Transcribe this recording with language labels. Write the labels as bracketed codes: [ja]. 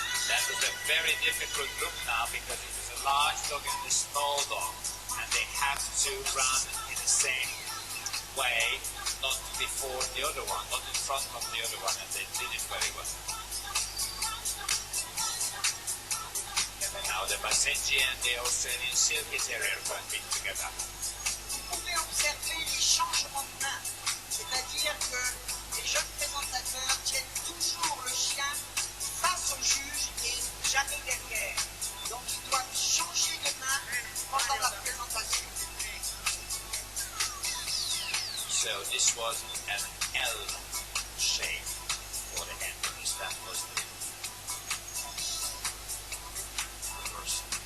[en] That is a very difficult group now because it is a large dog and a small dog, and they have to run in the same way, not before the other one, not in front of the other one, and they did it very well. Now the Basenji and the Australian Silky Terrier compete together. [fr] Vous pouvez observer les changements de main, c'est-à-dire que les jeunes présentateurs tiennent toujours le chien face au juge et jamais derrière. Donc ils doivent changer de main pendant la présentation. [en] So this was an L shape for the handlers. That was the first.